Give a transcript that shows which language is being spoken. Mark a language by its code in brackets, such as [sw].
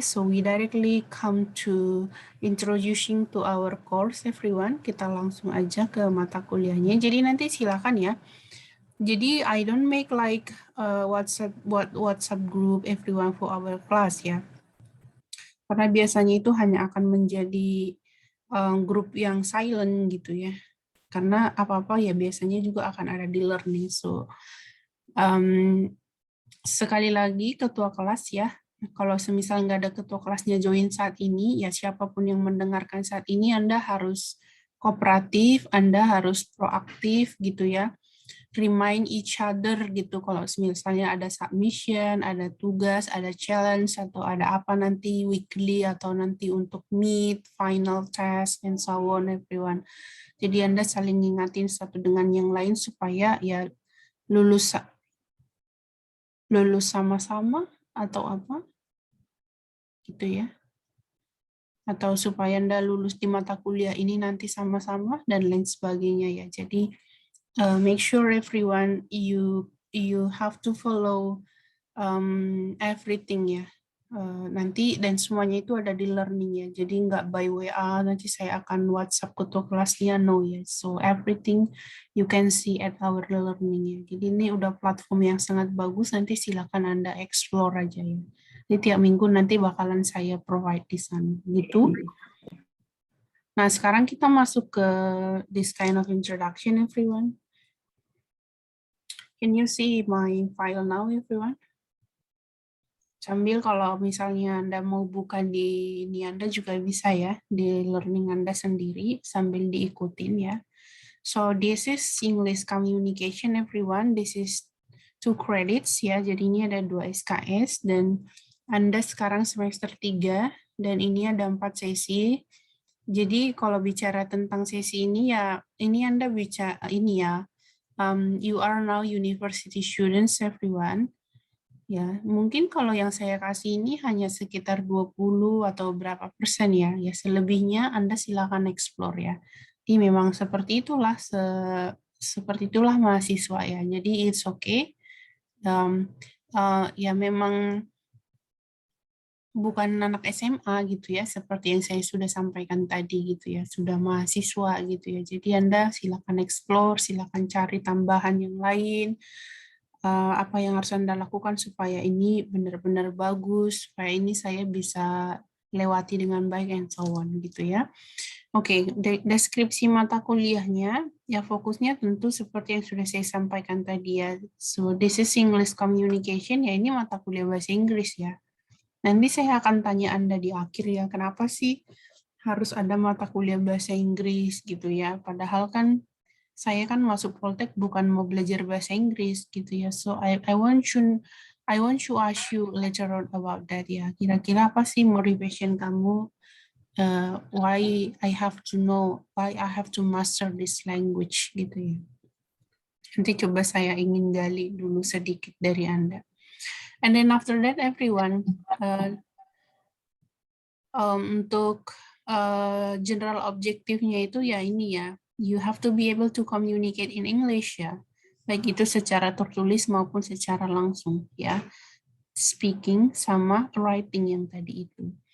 [en] So we directly come to introducing to our course everyone. [id] Kita langsung aja ke mata kuliahnya. Jadi nanti silakan ya. [en] Jadi I don't make like WhatsApp group everyone for our class ya. [id] Karena biasanya itu hanya akan menjadi grup yang silent gitu ya. Karena apa-apa ya biasanya juga akan ada di learning. So sekali lagi ketua kelas ya, kalau semisal nggak ada ketua kelasnya join saat ini, ya siapapun yang mendengarkan saat ini, Anda harus kooperatif, Anda harus proaktif gitu ya. [en] Remind each other [id] gitu, kalau misalnya ada submission, ada tugas, ada challenge, atau ada apa nanti weekly, atau nanti untuk meet, final test, [en] and so on everyone. [id] Jadi Anda saling ngingatin satu dengan yang lain supaya ya lulus sama-sama atau apa gitu ya, atau supaya Anda lulus di mata kuliah ini nanti sama-sama dan lain sebagainya ya. [en] Jadi make sure everyone you have to follow everything ya. [id] Nanti dan semuanya itu ada di learning ya. Jadi nggak by WA nanti saya akan WhatsApp ketua kelasnya, no ya. [en] So everything you can see at our learning ya. [id] Jadi ini udah platform yang sangat bagus. Nanti silakan Anda explore aja ya. Jadi tiap minggu nanti bakalan saya provide di sana gitu. Nah sekarang kita masuk ke [en] this kind of introduction everyone. Can you see my file now everyone? [id] Sambil kalau misalnya Anda mau buka di ini Anda juga bisa ya, di learning Anda sendiri sambil diikutin ya. [en] So this is English communication everyone. This is 2 credits ya. [id] Jadi ini ada 2 SKS dan Anda sekarang semester 3 dan ini ada 4 sesi. Jadi kalau bicara tentang sesi ini ya, ini Anda bicara ini ya. [en] You are now university students everyone. [id] Ya, mungkin kalau yang saya kasih ini hanya sekitar 20 atau berapa persen ya. Ya, selebihnya Anda silakan explore ya. Jadi memang seperti itulah seperti itulah mahasiswa ya. Jadi [en] it's okay. [id] Ya memang bukan anak SMA gitu ya, seperti yang saya sudah sampaikan tadi gitu ya, sudah mahasiswa gitu ya. Jadi Anda silakan explore, silakan cari tambahan yang lain. Apa yang harus Anda lakukan supaya ini benar-benar bagus, supaya ini saya bisa lewati dengan baik [en] and so on [id] gitu ya. Oke, deskripsi mata kuliahnya ya fokusnya tentu seperti yang sudah saya sampaikan tadi ya. [en] So this is English communication ya, [id] ini mata kuliah bahasa Inggris [en] ya. [id] Nanti saya akan tanya Anda di akhir ya, kenapa sih harus ada mata kuliah bahasa Inggris gitu ya. Padahal kan saya kan masuk Poltek bukan mau belajar bahasa Inggris gitu ya. [en] So I want to ask you later on about that ya. [id] Kira-kira apa sih motivation kamu? [en] Why I have to know, why I have to master this language [id] gitu ya. Nanti coba saya ingin gali dulu sedikit dari Anda. [en] And then after that everyone, [id] untuk general objektifnya itu ya ini ya. [en] You have to be able to communicate in English [id] ya, baik itu secara tertulis maupun secara langsung ya, speaking sama writing yang tadi itu.